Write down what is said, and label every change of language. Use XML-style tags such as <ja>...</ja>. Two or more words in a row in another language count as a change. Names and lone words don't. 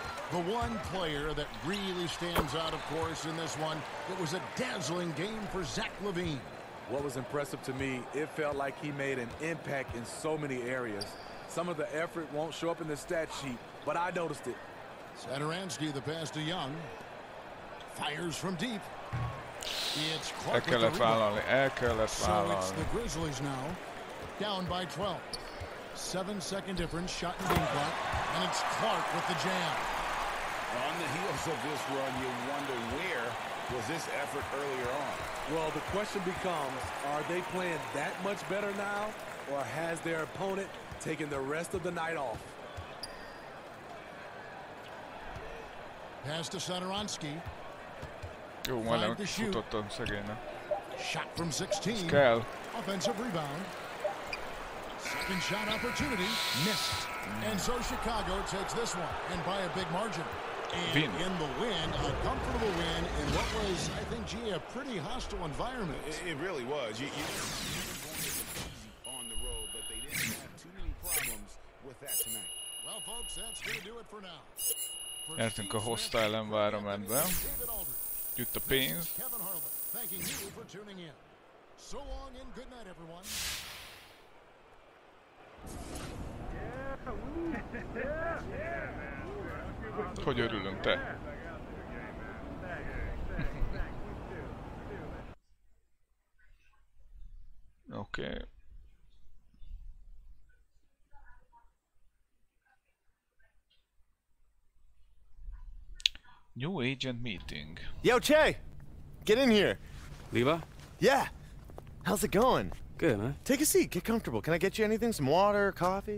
<en>The one player that really stands out, of course, in this one, it was a dazzling game for Zach LaVine. What was impressive to me, it felt like he made an impact in so many areas. Some of the effort won't show up in the stat sheet, but I noticed it. Satoransky, the pass to Young. Fires from deep. It's</en> <hu>El kellett vállalni,</hu> <en>So it's the Grizzlies now, down by 12. 7-second difference, shot and game clock, and it's Clark with the jam. On the heels of this run, you wonder where was this effort earlier on? Well, the question becomes, are they playing that much better now, or has their opponent taken the rest of the night off? Pass to Satoransky.</en> <hu>Jó, majdnem futottam szegénynek.</hu> <en>Shot from 16.</en> <hu>Kell.</hu> <en>Offensive rebound. Second shot opportunity. Missed. And so Chicago takes this one, and by a big margin. And in the win, a comfortable win in what was, I think, gee, a pretty hostile environment. It really was. You on the road, but they didn't have too many problems with that tonight. Well, folks, that's going to do it for now.</en> <hu>Értünk a</hu> <en>hostile environmentbe.</en> <hu>Jött a pénz. Hogy örülünk, te? Oké.</hu> <en>New agent meeting. Yo, Che! Get in here. Levi? Yeah. How's it going? Good, man. Take a seat. Get comfortable. Can I get you anything? Some water, coffee?</en>